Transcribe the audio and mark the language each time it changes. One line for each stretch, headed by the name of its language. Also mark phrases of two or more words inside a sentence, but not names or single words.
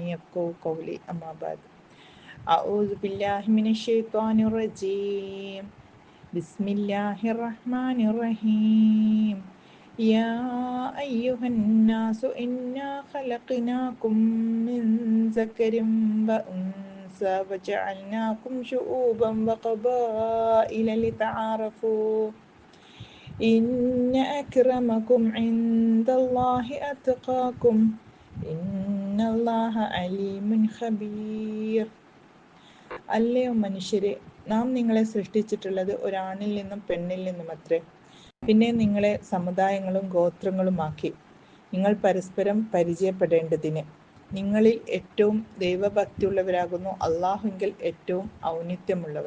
Arabic: يفقهوا قولي أما بعد أعوذ بالله من الشيطان الرجيم بسم الله الرحمن الرحيم يا أيها الناس إنا خلقناكم من ذكر و وجعلناكم شعوبا وقبائل لتعارفوا إن أكرمكم عند الله أتقاكم إن الله عليم خبير.
Malayalam: അല്ലയോ മനുഷ്യരെ, നാം നിങ്ങളെ സൃഷ്ടിച്ചിട്ടുള്ളത് ഒരാണിൽ നിന്നും പെണ്ണിൽ നിന്നും അത്രേ. പിന്നെ നിങ്ങളെ സമുദായങ്ങളും ഗോത്രങ്ങളുമാക്കി നിങ്ങൾ പരസ്പരം പരിചയപ്പെടേണ്ടതിന്. നിങ്ങളിൽ ഏറ്റവും ദൈവഭക്തിയുള്ളവരാകുന്നു അള്ളാഹുവിൽ ഏറ്റവും ഔന്നിത്യമുള്ളവർ.